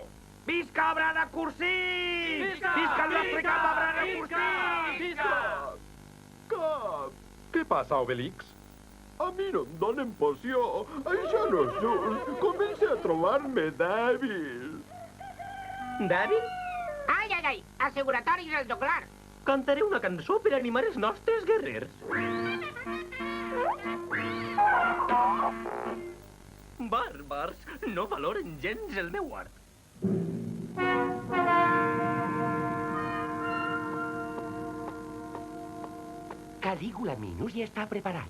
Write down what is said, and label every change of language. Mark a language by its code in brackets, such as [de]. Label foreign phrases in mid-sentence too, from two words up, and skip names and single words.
[ca] Visca Branacursí! Visca el nostre cap a Branacursí! Visca! Cap! Què passa, Obelix? A mi no em donen poció. Això no és just. Començo a trobar-me dèbil. Dèbil? Ai, ai, ai! Asseguratoris el joglar. Cantaré una cançó per animar els nostres guerrers. Bàrbars, no valoren gens el meu art. Calígula Minus ja està preparat.